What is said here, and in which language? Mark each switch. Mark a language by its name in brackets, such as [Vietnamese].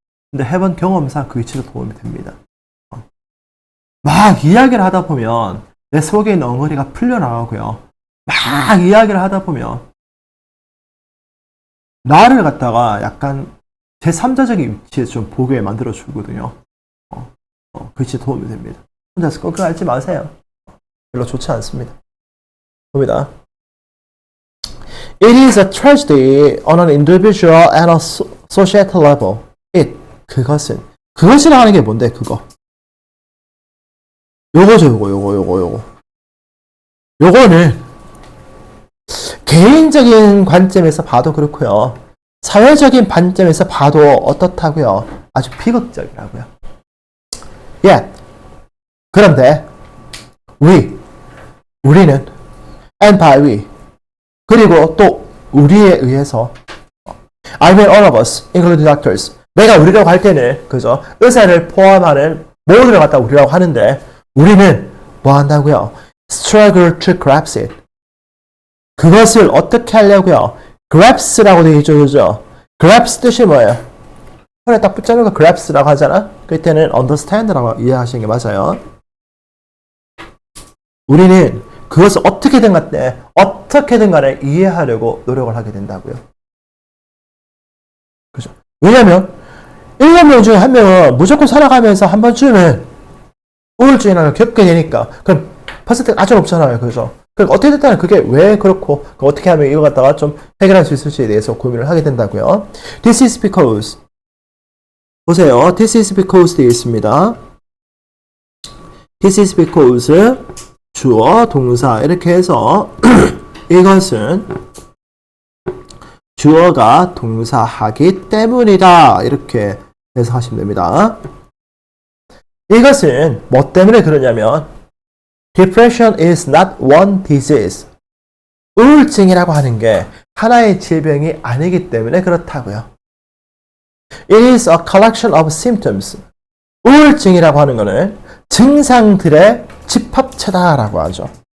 [Korean] 근데 해본 경험상 그게 진짜 도움이 됩니다. 막 이야기를 하다 보면 내 속에 있는 엉덩이가 풀려나가고요. 막 이야기를 하다 보면 나를 갖다가 약간 제3자적인 위치에 좀 보게 만들어 주거든요. 그게 진짜 도움이 됩니다. 혼자서 끙끙 앓지 마세요. 별로 좋지 않습니다. 봅니다. [English] It is a tragedy on an individual and a societal level. [Korean] 그것이라 하는 게 뭔데, 그거? 요거죠, 요거. 요거는 개인적인 관점에서 봐도 그렇고요. 사회적인 관점에서 봐도 어떻다고요? 아주 비극적이라고요. 그런데 우리는 [English] and by we [Korean] 그리고 또 우리에 의해서 [English] I mean all of us, including doctors. [Korean] 내가 우리라고 할 때는 그죠? 의사를 포함하는 모두를 갖다 우리라고 하는데 우리는 뭐 한다고요? [English] Struggle to grasp it. [Korean] 그것을 어떻게 하려고요? grasp라고 되어 있죠, 그죠? grasp 뜻이 뭐예요? 손에 딱 붙잡는 거 grasp라고 하잖아? 그때는 understand라고 이해하시는 게 맞아요. 우리는 그것을 어떻게든 간에 이해하려고 노력을 하게 된다고요. 그죠? 왜냐면 7명 중에 1명은 무조건 살아가면서 한 번쯤은 우울증이라는 걸 겪게 되니까 그럼 퍼센트가 아주 높잖아요. 그죠? 그럼 어떻게 됐다는 그게 왜 그렇고 어떻게 하면 이거 갖다가 좀 해결할 수 있을지에 대해서 고민을 하게 된다고요. [English] This is because [Korean] 보세요. [English] This is because [Korean] 되어 있습니다. [English] This is because [Korean] 주어, 동사 이렇게 해서 이것은 주어가 동사하기 때문이다. 이렇게 해석하시면 됩니다. 이것은 뭐 때문에 그러냐면 [English] Depression is not one disease. [Korean] 우울증이라고 하는 게 하나의 질병이 아니기 때문에 그렇다고요. [English] It is a collection of symptoms. [Korean] 우울증이라고 하는 것은 증상들의 집합체다라고 하죠.